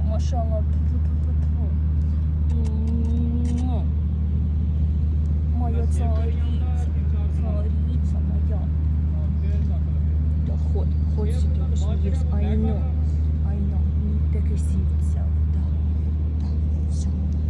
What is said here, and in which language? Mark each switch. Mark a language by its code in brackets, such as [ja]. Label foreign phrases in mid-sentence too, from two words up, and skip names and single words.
[uk] Машала. Моя царица. Царица моя. Да, ходь сюди. [en] Yes, I know. I know. Take a seat, so. [ru] Да, все.